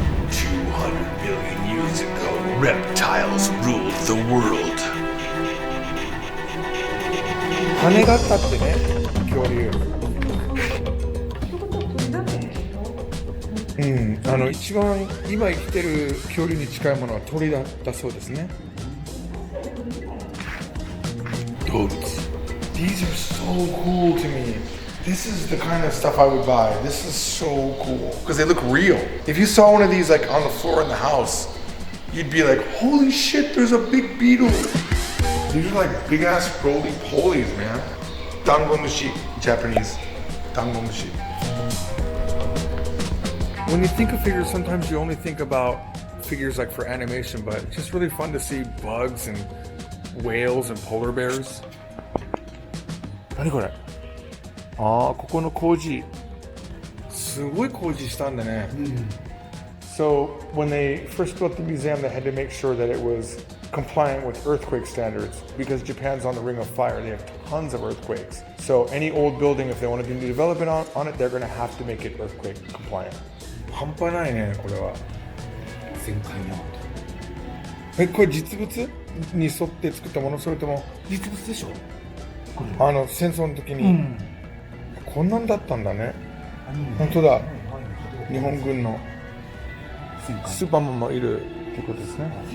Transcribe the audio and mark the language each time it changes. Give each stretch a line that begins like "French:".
English: 200 billion years ago, reptiles ruled the world.
Japanese: 羽があったってね、恐竜。一番今生きてる恐竜に近いものは鳥だったそうですね。動物。
English: These are so cool to me. This is the kind of stuff I would buy. This is so cool because they look real. If you saw one of these like on the floor in the house, you'd be like, "Holy shit! There's a big beetle." These are like big ass roly polies, man. Dangomushi, Japanese. Dangomushi. When you think of figures, sometimes you only think about figures like for animation, but it's just really fun to see bugs and whales and polar bears.
Japanese: 何これ？ああ、ここの工事。すごい工事したんだね。
English: So when they first built the museum, they had to make sure that it was compliant with earthquake standards because Japan's on the ring of fire. They have tons of earthquakes. So any old building, if they want to do new development on it, they're going to have to make it earthquake compliant.
Japanese: 半端ないね、これは。旋回な。これ実物に沿って作ったもの？それとも実物でしょ？戦争の時に、こんなんだったんだね。本当だ。日本軍のスーパーマンもいるってことですね。